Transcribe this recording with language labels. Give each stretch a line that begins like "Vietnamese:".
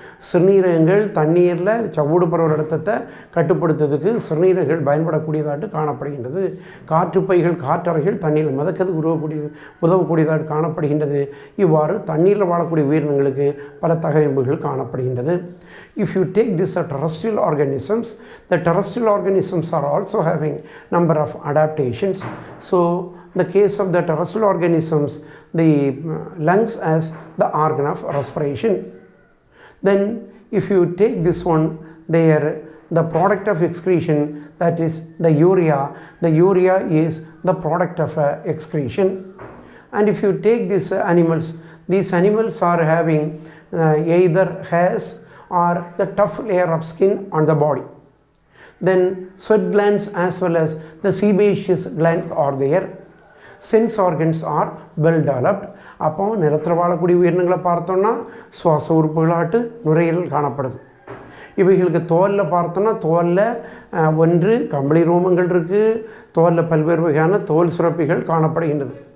Tamil: சிறுநீரகங்கள் தண்ணீரில் சவ்வூடு பரவல் அழுத்தத்தை கட்டுப்படுத்துவதற்கு சிறுநீரகங்கள் பயன்படக்கூடியதாட்டு காணப்படுகின்றது. காற்றுப்பைகள் காற்றறைகள் தண்ணீரில் மிதக்கிறதுக்கு உதவக்கூடியதாட்டு காணப்படுகின்றது. இவ்வாறு தண்ணீரில் வாழக்கூடிய உயிரினங்களுக்கு பல தகவமைப்புகள் காணப்படுகின்றது.
English: If you take this terrestrial organisms, the terrestrial organisms are also having number of adaptations. So the case of the terrestrial organisms, the lungs as the organ of respiration. Then if you take this one, the product of excretion, that is the urea. The urea is the product of excretion. And if you take these animals are having either hairs or the tough layer of skin on the body. Then sweat glands as well as the sebaceous glands are there. Sense organs are well developed.
Tamil: அப்போ நிலத்தில் வாழக்கூடிய உயிரினங்களை பார்த்தோம்னா சுவாச உறுப்புகளாட்டு நுரையீரல் காணப்படுது. இவைகளுக்கு தோலில் பார்த்தோன்னா தோலில் ஒன்று கம்பளி ரோமங்கள் இருக்குது, தோலில் பல்வேறு வகையான தோல் சுரப்பிகள் காணப்படுகின்றது.